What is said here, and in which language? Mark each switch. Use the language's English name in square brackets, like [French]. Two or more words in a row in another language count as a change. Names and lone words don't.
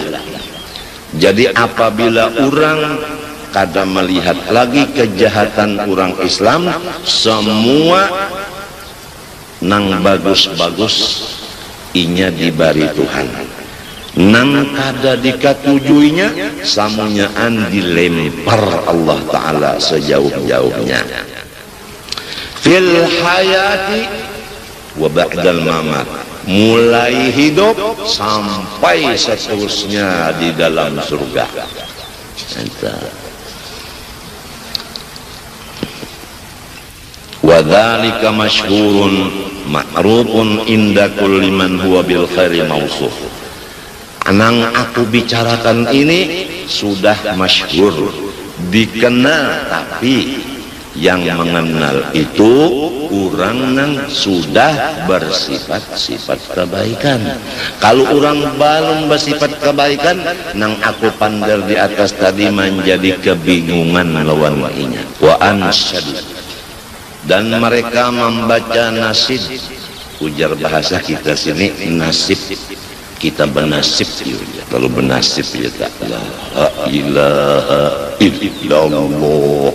[Banjar] Jadi apabila orang kada melihat lagi kejahatan orang Islam, semua nang bagus-bagus inya dibari Tuhan. nang kada dikatujuinya samunyaan dilempar Allah Ta'ala sejauh-jauhnya [Arabic] في الحياة وبعد الممات, [Banjar] mulai hidup sampai seterusnya di dalam surga. [Arabic] وذلك مشهور معروف عند كل من هو بالخير موصوف. [Banjar] Anang aku bicarakan ini sudah masyhur, dikenal, tapi yang mengenal itu orang yang sudah bersifat-sifat kebaikan. [Indonesian] Kalau orang belum bersifat kebaikan, [Banjar] nang aku pandar di atas tadi menjadi kebingungan lawan inya. [Arabic] وأنشدوا, [Indonesian] dan mereka membaca nasid. [Banjar] Ujar bahasa kita sini nasib, kita bernasib ya. [Indonesian] Kalau bernasib ya tak [Arabic] لا إله إلا الله.